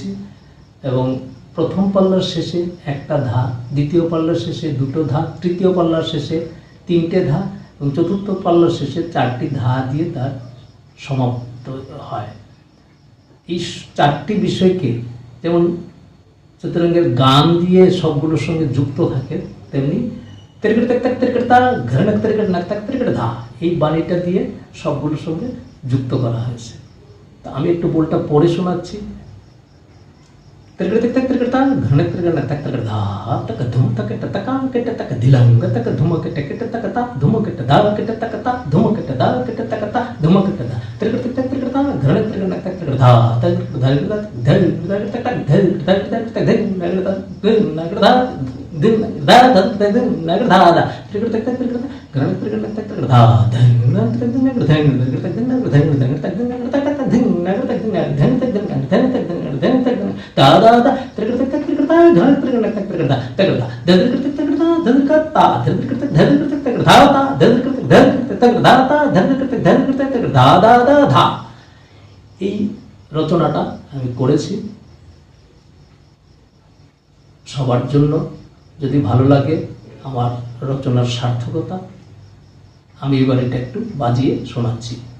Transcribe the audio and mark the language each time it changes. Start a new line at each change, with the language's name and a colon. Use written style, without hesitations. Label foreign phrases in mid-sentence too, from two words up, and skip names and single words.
Bangla: এবং প্রথম পাল্লার শেষে একটা ধা, দ্বিতীয় পাল্লার শেষে 2টো ধা, তৃতীয় পাল্লার শেষে 3টে ধা এবং চতুর্থ পাল্লার শেষে 4টি ধা দিয়ে তার সমাপ্ত হয়। এই 4টি বিষয়কে যেমন চতুরঙ্গের গান দিয়ে সবগুলোর সঙ্গে যুক্ত থাকে, তেমনি তেরকেট তাক তাক তেরকেট তা ঘরনক তেরকেট নাক তাক তেরকেট ধা, এই বাণীটা দিয়ে সবগুলোর সঙ্গে যুক্ত করা হয়েছে। তা আমি একটু বোলটা পড়ে শোনাচ্ছি। তেরকেট তাক তাক তেরকেট তা ঘরনক তেরকেট নাক তাক তেরকেট ধা তাক ধুম তাক তাকা কেট তাক দিলাঙ্গ তাক ধুম কেট কেট তাক তা ধুম কেট দা কেট তাক তা ধুম কেট দা কেট তাক তা ধুম কেট দা তেরকেট তাক তাক তেরকেট তা ঘরনক তেরকেট নাক তাক তেরকেট ধা তাক ধা ধর ধর তাক তাক ধর ধর তাক ধর নাক তা নাক দা दिन दा दा दिन नगर धा दा त्रिकट तक त्रिकट घरन त्रिकट तक त्रिकट धा धन नगर तक दिन नगर धन नगर तक दिन नगर धन नगर तक दिन नगर तक दिन नगर तक दिन धन तक दिन धन तक दिन धन तक दिन दा दा दा त्रिकट तक त्रिकट धा घरन त्रिकट तक त्रिकट धा त्रिकट धा त्रिकट तक त्रिकट धा धन का ता त्रिकट तक धन तक त्रिकट धा ता त्रिकट तक धन तक धा ता धन तक धन तक त्रिकट धा दा दा धा। এই রচনাটা আমি করেছি সবার জন্য। যদি ভালো লাগে আমার রচনার সার্থকতা, আমি এবার এটা একটু বাজিয়ে শোনাচ্ছি।